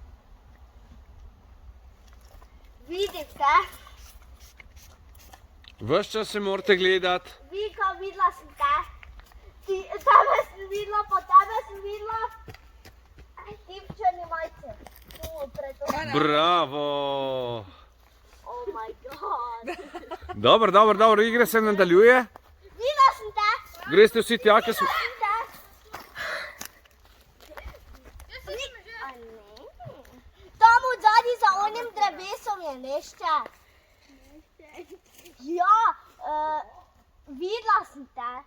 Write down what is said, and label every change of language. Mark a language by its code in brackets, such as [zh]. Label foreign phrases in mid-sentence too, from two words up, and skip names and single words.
[sl] Vidim te. Ves čas se morate gledati. Vika, videla sem te. Tebe sem videla, pa tebe sem videla. Ti v črni majici. Tu, pred to. Bravo. [en] Oh my god. [sl] Dobro, igre se nadaljuje. Videla sem te. Greste vsi tja, ki smo... Tam odzadaj za onim drevesom je nešče. Ja, videla sem te.